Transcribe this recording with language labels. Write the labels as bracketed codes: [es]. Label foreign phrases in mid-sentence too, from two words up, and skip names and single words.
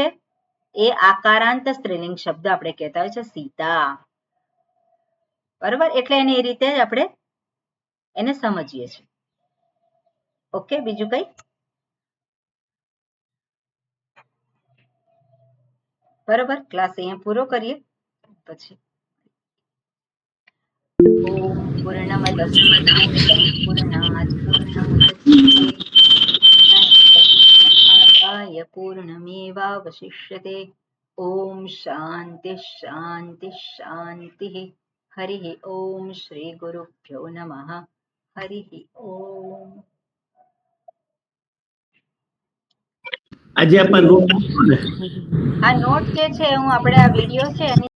[gu] એ આકારાંત સ્ત્રીલિંગ શબ્દ આપણે કહેતા હોય છે સીતા, બરોબર, એટલે એને એ રીતે આપણે એને સમજીએ છીએ. ઓકે, બીજું કઈ? બરોબર, ક્લાસ અહીંયા પૂરો કરીએ પછી. [sa] ओम पूर्णमद पूर्णात पूर्णमुदच्यते पूर्णमेवावशिष्यते पर्यवसिष्यते। ओम शांति शांति शांति। हरि ओम श्री गुरुभ्यो नमः। हरि ओम। [gu] આજે આપણા નોટ આ નોટ જે છે હું આપણે આ વિડીયો છે એની